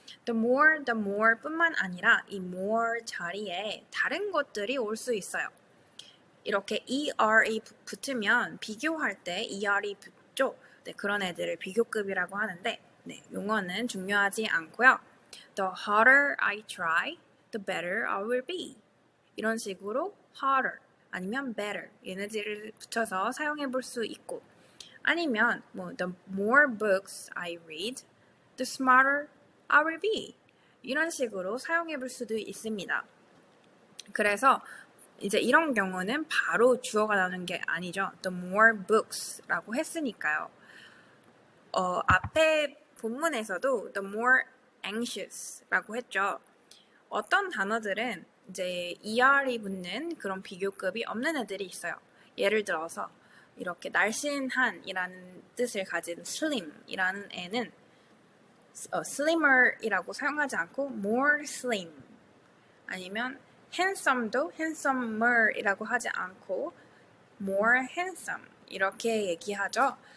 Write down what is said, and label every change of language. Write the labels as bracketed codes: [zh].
[ko] The more 뿐만 아니라 이 more 자리에 다른 것들이 올 수 있어요. 이렇게 er이 붙으면 비교할 때 er이 붙죠. 네, 그런 애들을 비교급이라고 하는데 네, 용어는 중요하지 않고요. [en] The harder I try, the better I will be. [ko] 이런 식으로 harder 아니면 better 얘네들을 붙여서 사용해 볼 수 있고 아니면 [en] the more books I read, the smarter I will be. [ko] 이런 식으로 사용해 볼 수도 있습니다. 그래서 이제 이런 경우는 바로 주어가 나오는 게 아니죠. The more books라고 했으니까요. 앞에 본문에서도 the more anxious라고 했죠. 어떤 단어들은 이제 er이 붙는 그런 비교급이 없는 애들이 있어요. 예를 들어서 이렇게 날씬한이라는 뜻을 가진 slim이라는 애는 slimmer이라고 사용하지 않고 more slim 아니면 handsome도 handsomer이라고 하지 않고 more handsome 이렇게 얘기하죠.